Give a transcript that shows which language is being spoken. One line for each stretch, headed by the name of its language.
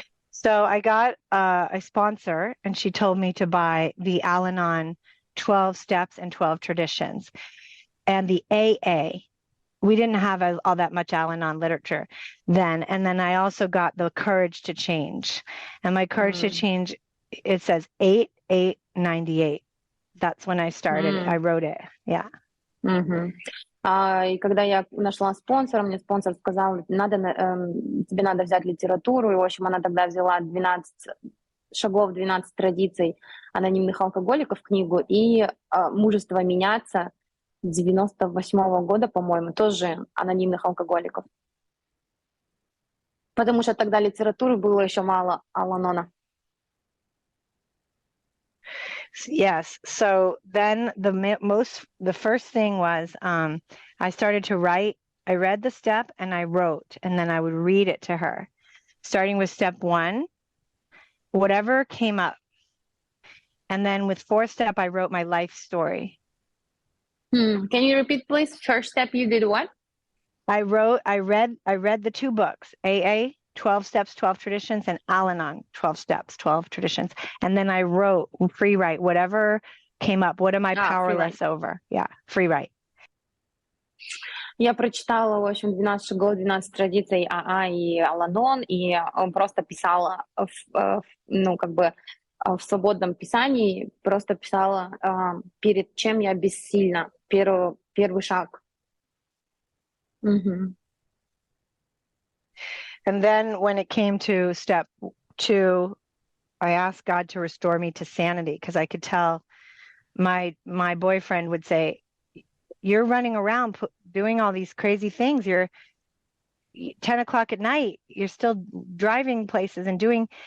English: So I got a sponsor, and she told me to buy the Al-Anon 12 Steps and 12 Traditions. And the AA, we didn't have all that much Al-Anon literature then. And then I also got the Courage to Change. And my Courage to Change, it says 8898. That's when I started. I wrote it. Yeah. Мгм.
Russian: И когда я нашла спонсора, мне спонсор сказал, тебе надо взять литературу. И, в общем, она тогда взяла 12 шагов, 12 традиций анонимных алкоголиков книгу и «Мужество меняться» 98-го года, по-моему, тоже анонимных алкоголиков. Потому что тогда литературы было еще мало Ал-Анона.
English: Yes. So then the first thing was I started to write. I read the step and I wrote, and then I would read it to her, starting with step 1, whatever came up. And then with 4th step, I wrote my life story. Can you repeat, please? First step, you did what? I read the 2 books, AA, 12 Steps, 12 Traditions, and Al-Anon, 12 Steps, 12 Traditions. And then I wrote, free write, whatever came up. What am I powerless over? Yeah, free write.
Russian: Я прочитала, в общем, 12 шагов, 12 традиций АА и Ал-Анон, и просто писала, ну, как бы, в свободном писании, просто писала, перед чем я бессильна, первый шаг. Mm-hmm.
English: And then when it came to step 2, I asked God to restore me to sanity, because I could tell my boyfriend would say, you're running around doing all these crazy things. You're 10 o'clock at night, you're still driving places and doing.